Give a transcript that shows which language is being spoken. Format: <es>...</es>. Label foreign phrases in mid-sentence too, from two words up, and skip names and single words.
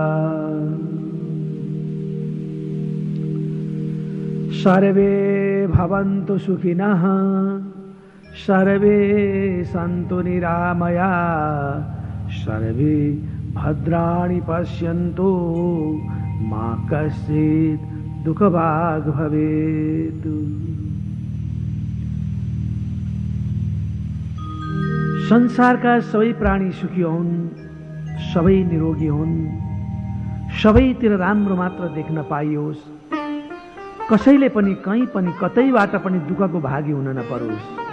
<sa>सर्वे भवन्तु सुखिनः सर्वे सन्तु निरामया सर्वे भद्राणि पश्यन्तु मा कश्चित् दुःखभाग् भवेत्।</sa> <ne>संसारका सबै प्राणी सुखी हुन्, सबै निरोगी हुन्, सबैतिर राम्रो मात्र देख्न पाइयोस्, कसैले पनि कहीँ पनि कतैबाट पनि दुःखको भागी हुन नपरोस्।</ne>